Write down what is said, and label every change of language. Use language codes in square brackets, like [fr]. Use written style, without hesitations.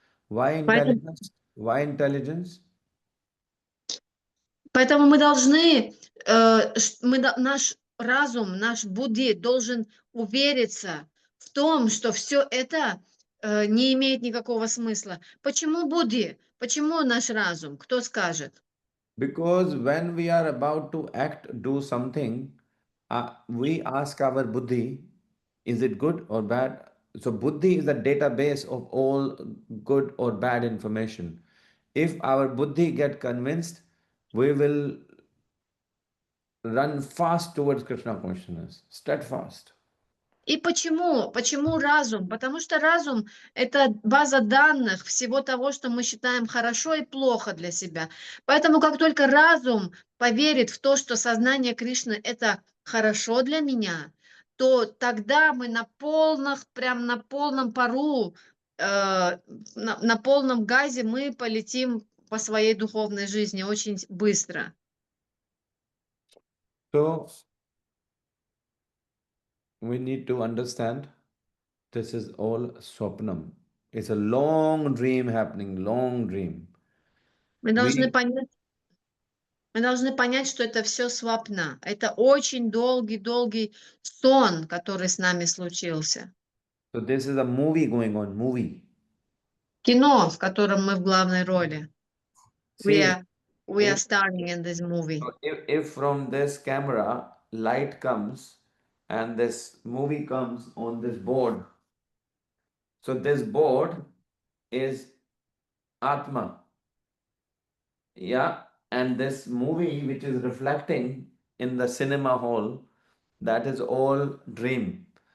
[en] Why [ru] Поэтому [en] intelligence? Why intelligence? [ru] Поэтому мы должны, наш разум, наш Будди должен увериться в том, что все это не имеет никакого смысла. Почему Будди? Почему наш разум? Кто скажет? [en] Because when we are about to act, do something, we ask our buddhi, is it good or bad? So buddhi is the database of all good or bad information. If our buddhi get convinced, we will run fast towards Krishna consciousness, steadfast. [ru] И почему? Почему разум? Потому что разум– это база данных всего того, что мы считаем хорошо и плохо для себя. Поэтому как только разум поверит в то, что сознание Кришны– это хорошо для меня, то тогда мы прям на полном пару, на полном газе мы полетим по своей духовной жизни очень быстро. [en] So we need to understand this is all swapnam. It's a long dream happening, long dream. [ru] Мы должны [en] We [ru] понять, Мы должны понять, что это все свапна. Это очень долгий сон, который с нами случился. [en] so this is a movie going on, movie. [ru] Кино, в котором мы в главной роли. [en] We See, are starring in this movie. if from this camera light comes and this movie comes on this board, so this board is Atma. Yeah, and this movie which is reflecting in the cinema hall, that is all dream.